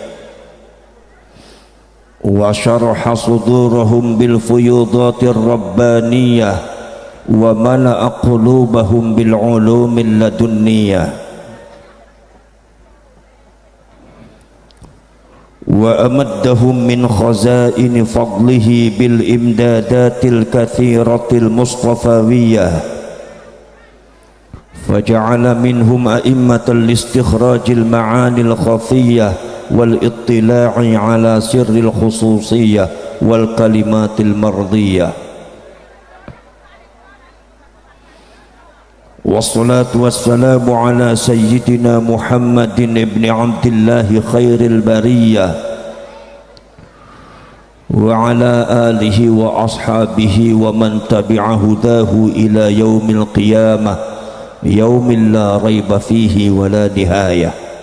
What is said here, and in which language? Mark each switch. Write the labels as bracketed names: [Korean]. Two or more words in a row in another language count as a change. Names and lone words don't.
[Arabic] وشرح صدورهم بالفيوضات الربانية وملأ قلوبهم بالعلوم اللدنية وأمدهم من خزائن فضله بالإمدادات الكثيرة المصطفوية فجعل منهم أئمة لاستخراج المعاني الخفية والاطلاع على سر الخصوصية والكلمات المرضية. والصلاة والسلام على سيدنا محمد بن عبد الله خير البرية وعلى آله وأصحابه ومن تبع هداه إلى يوم القيامة يوم لا ريب فيه ولا نهاية.